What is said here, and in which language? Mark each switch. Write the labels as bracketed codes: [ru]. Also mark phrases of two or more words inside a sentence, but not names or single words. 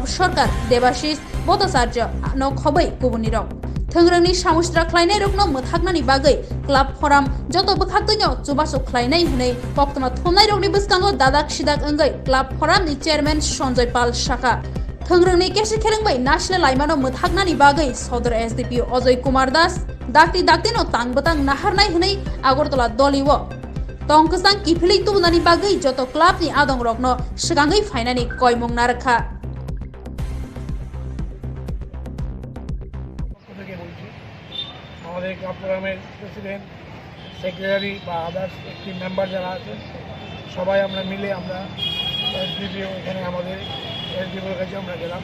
[brx] सरकार देबाशिष भट्टाचार्य न खबै गुबुननि रग थोंग्रोंनि सामुस्त्रा खालायनाय रगनो मोथागनानि बागै [en] club forum [brx] जत बोखागदैनो जुबासो खालायनाय हनै बक्तमा थमनाय रगनि बिस्कांगो दादाक सिदाक ओंगै क्लाब फोरामनि चेयारमैन सन्जय पाल शाखा थोंग्रोंनि केसे खेरेंबाय नासले लाइमानो मोथागनानि बागै सदर SDPO अजय कुमार दास दाक्ति दाक्तिनो तांबतां नाहारनाय हनै आगरतला दलिव Tong Kwchang किफिलै तुबनानि बागै जत क्लाबनि आदं रगनो सिगाङै फायनानि कयमुं नारखा [bn] আমাদের [en] club forum-er president secretary [bn] বা আদার্স একটি মেম্বার যারা আছেন সবাই আমরা মিলে আমরা SDPO এখানে আমাদের SDPOর কাছে আমরা গেলাম।